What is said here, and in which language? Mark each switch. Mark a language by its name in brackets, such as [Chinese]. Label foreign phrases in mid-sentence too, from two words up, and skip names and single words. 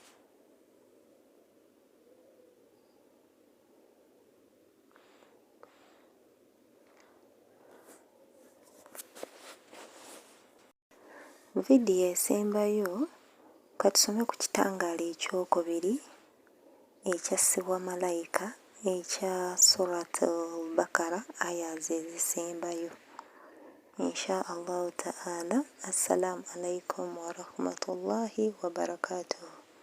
[Ganda] Vidiyo esembayo katusome ku kitangaala ekyokubiri ekyassibwa malayika ekya Surat al-Bakara ayaz ezisembayo. [Arabic] إن شاء الله تعالى. السلام عليكم ورحمة الله وبركاته.